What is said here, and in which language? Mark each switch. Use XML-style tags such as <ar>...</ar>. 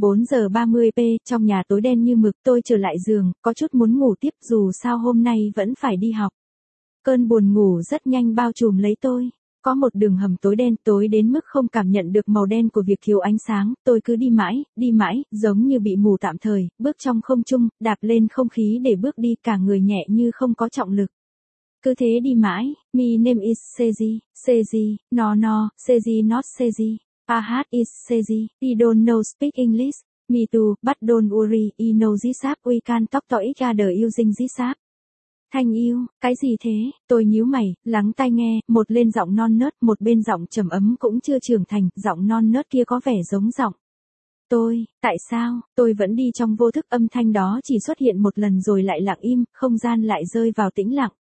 <vi>4:30, trong nhà tối đen như mực, tôi trở lại giường, có chút muốn ngủ tiếp dù sao hôm nay vẫn phải đi học. Cơn buồn ngủ rất nhanh bao trùm lấy tôi. Có một đường hầm tối đen, tối đến mức không cảm nhận được màu đen của việc thiếu ánh sáng, tôi cứ đi mãi, giống như bị mù tạm thời, bước trong không trung, đạp lên không khí để bước đi, cả người nhẹ như không có trọng lực. Cứ thế đi mãi,</vi> <en>my name is Seji, Seji, no no, Seji not Seji, my heart is Seji, he don't know speak English, me too, but don't worry, he knows this app, we can talk to each other using this app.</en> <vi>Thanh yêu, cái gì thế? Tôi nhíu mày, lắng tai nghe, một lên giọng non nớt, một bên giọng trầm ấm cũng chưa trưởng thành, giọng non nớt kia có vẻ giống giọng. Tôi, tại sao, tôi vẫn đi trong vô thức, âm thanh đó chỉ xuất hiện một lần rồi lại lặng im, không gian lại rơi vào tĩnh lặng.</vi>